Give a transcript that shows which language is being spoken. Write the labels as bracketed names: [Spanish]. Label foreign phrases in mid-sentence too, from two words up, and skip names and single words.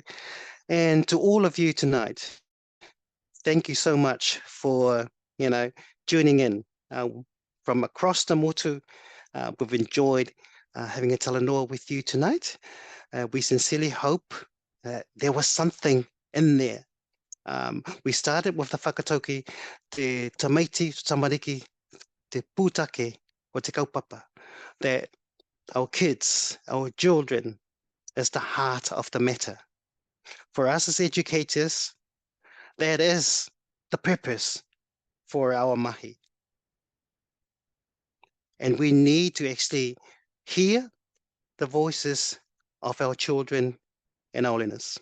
[English] And to all of you tonight, thank you so much for, tuning in from across the motu. We've enjoyed having a talanoa with you tonight. We sincerely hope that there was something in there. We started with the [Māori] whakatoki, te tamaiti, tamariki, te pūtake, o te kaupapa, [English] that our kids, our children, is the heart of the matter. For us as educators, that is the purpose for our mahi. And we need to actually hear the voices of our children and our learners.